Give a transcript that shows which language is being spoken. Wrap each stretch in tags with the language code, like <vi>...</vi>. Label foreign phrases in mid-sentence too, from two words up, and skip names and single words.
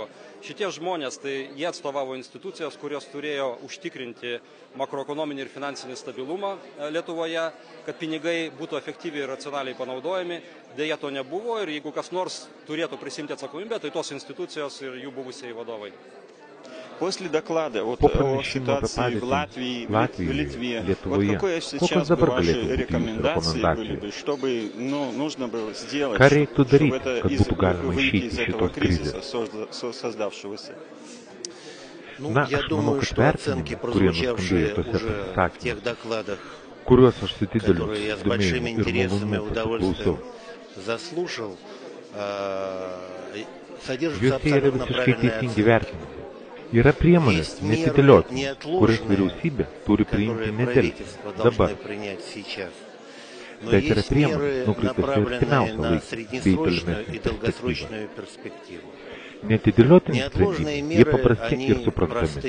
<lt>Šitie žmonės, tai jie atstovavo institucijos, kurios turėjo užtikrinti makroekonominį ir finansinį stabilumą Lietuvoje, kad pinigai būtų efektyviai ir racionaliai panaudojami. Deja, to nebuvo ir jeigu kas nors turėtų prisimti atsakomybę, tai tos institucijos ir jų buvusiai vadovai.</lt> <ru>После доклада о ситуации в Латвии, в Литве, какие сейчас бы ваши рекомендации были бы, чтобы нужно было сделать, чтобы выйти из этого кризиса, создавшегося? Я думаю, что оценки, прозвучавшие уже в тех докладах, которые я с большим интересом и удовольствием заслушал, содержится абсолютно правильная оценка.</ru> <lt>Yra priemonės neatidėliotinos, kurias vyriausybė turi priimti nedelsiant dabar. Bet yra priemonės nukreiptos į artimiausią laiką bei tolimesnę perspektyvą. Neatidėliotini sprendimai, jie paprasti ir suprantami.</lt>